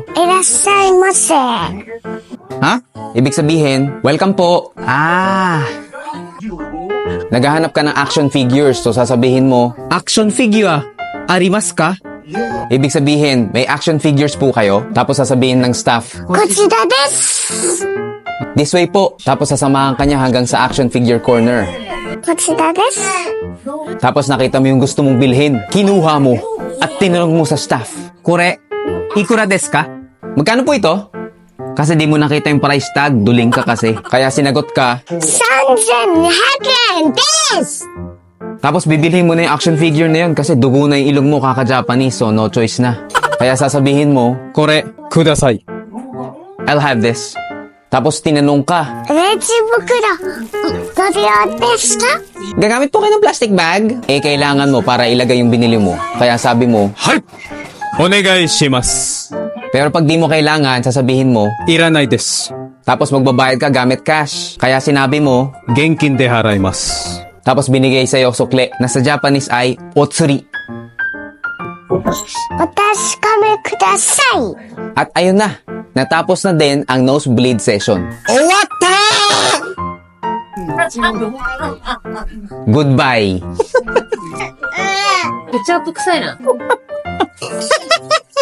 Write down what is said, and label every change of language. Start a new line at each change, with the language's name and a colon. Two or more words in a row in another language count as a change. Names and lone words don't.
Japanese: いらっしゃいませ. ha?
Filipino: Ibig sabihin, welcome po. Naghahanap ka ng
English: action figures.
Filipino: So, sasabihin mo,
English: action figure,
Japanese: ありますか?
Filipino: ibig sabihin, may
English: action figures
Filipino: po kayo. Tapos, sasabihin ng staff,
Japanese: こちらです。
English: this way
Filipino: po. Tapos, sasamahan ka niya hanggang sa
English: action figure corner.
Japanese: こちらです。
Filipino: Tapos, nakita mo yung gusto mong bilhin. Kinuha mo. At tinanong mo sa staff,
Japanese: これ、いくらですか?
Filipino: magkano po ito? Kasi di mo nakita yung
English: price tag,
Filipino: duling ka kasi. Kaya sinagot ka,
Japanese: 3200円です。
Filipino: tapos bibilhin mo na yung
English: action figure
Filipino: na yun kasi dugo na yung ilong mo kaka-Japanese,
English: so no choice
Filipino: na. Kaya sasabihin mo,
Japanese: これ、ください.
English: I'll have this.
Filipino: Tapos tinanong ka,
Japanese: レジ袋、ご利用ですか？
Filipino: gagamit po kayo ng
English: plastic bag?
Filipino: Eh, kailangan mo para ilagay yung binili mo. Kaya sabi mo,
Japanese: Hai! お願いします.
Filipino: pero pag di mo kailangan, sasabihin mo,
Japanese: いらないです.
Filipino: tapos magbabayad ka gamit cash. Kaya sinabi mo,
Japanese: 現金で払います.
Filipino: tapos binigay sa'yo sukle na sa Japanese ay otsuri.
Japanese: お確かめください。
Filipino: At ayun na, natapos na din ang
English: nosebleed session. Goodbye!
Japanese: ケチャップ臭いな。